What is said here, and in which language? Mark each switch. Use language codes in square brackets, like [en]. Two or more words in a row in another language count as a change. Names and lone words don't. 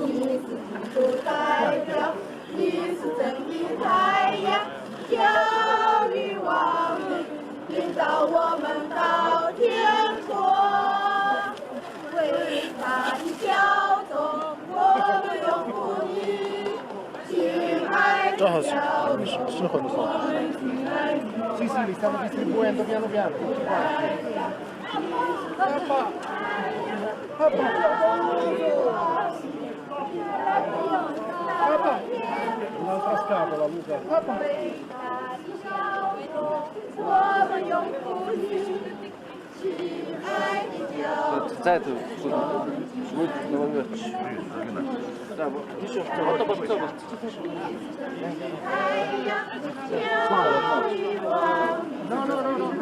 [zh] 你是基督代表，你是真理太阳，教育万民，领导我们到天国。伟大的教宗，我们永不移。亲爱的教宗，我们敬爱你。 [it] Sì, sì, li stiamo distribuendo piano piano, tutti quanti. Un'altra scatola, Luca. [zh] 我们永不移。亲爱的教宗。 [ru] Zajte, свой номер. Да, вот, еще что-то. [it] No, no, no,